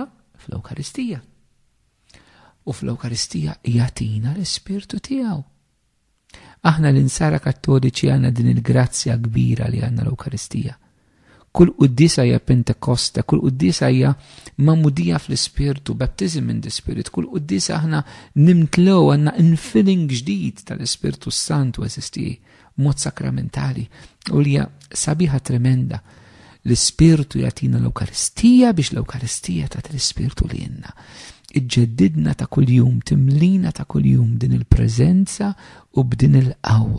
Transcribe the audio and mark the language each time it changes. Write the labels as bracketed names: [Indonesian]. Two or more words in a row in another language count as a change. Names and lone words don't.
[Maltese] Fl-Ewkaristija. U fl-Ewkaristija jatina l-Ispirtu tiegħu. Aħna l-insara kattoliċi għandna din il-grazzja kbira li għandna l-Ewkaristija. Kull qudiesa hija Pentekoste, kull qudiesa hija mamudija fl-Ispirtu, [English] baptism in the Spirit, [Maltese] kull qudiesa aħna nimtlew għandna infilling ġdid tal-Ispirtu Santu eżisti mod sakramentali u li hija sabiħa tremenda. L-Ispirtu jatina l-Ewkaristija biex l-Ewkaristija tat l-Ispirtu li jenna. Iġġeddidna ta' kuljum, timlina ta' kuljum din il-preżenza u b'din il-qawwa.